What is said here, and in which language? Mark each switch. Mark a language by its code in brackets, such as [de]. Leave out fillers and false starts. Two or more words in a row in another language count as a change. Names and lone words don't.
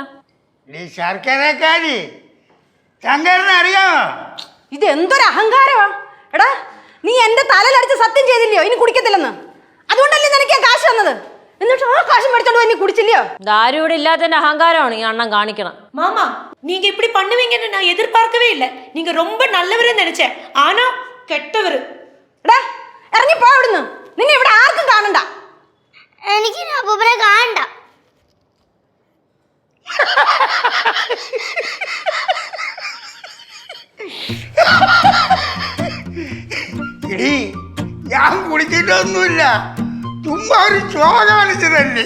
[ml] ഈ ശർക്കരക്കാരി ശങ്കരനെ അറിയാമോ? ഇത് എന്തൊരു അഹങ്കാരമാ എടാ. നീ എന്റെ തലയിലടിച്ച് സത്യം ചെയ്തില്ലയോ ഇനി കുടിക്കത്തില്ലെന്ന്? അതുകൊണ്ടല്ലേ നിനക്ക് ആ കാശ് തന്നത്. എന്നിട്ട് ആ കാശ് മേടിച്ചോണ്ട് പോയി നീ കുടിച്ചില്ലയോ? ആരും ഇവിടെ ഇല്ലാത്തതിന്റെ അഹങ്കാരമാണ് ഈ അണ്ണൻ കാണിക്കണം. [ta] மாமா நீங்க இப்படி பண்ணுவீங்கன்னு நான் எதிர்பார்க்கவே இல்லை. நீங்க ரொம்ப நல்லவருன்னு நினைச்சேன், ஆனா கெட்டவரு. [ml] എടാ ഇറങ്ങി പോ അവിടുന്ന്. നിന്നെ ഇവിടെ ആർക്കും കാണണ്ട. എനിക്ക് അപ്പൂപ്പനെ കാണണ്ട. ഇടി, ഞാൻ കുടിച്ചിട്ടൊന്നുമില്ല, ചുമ്മാ ഒരു ചോ കാണിച്ചതല്ലേ.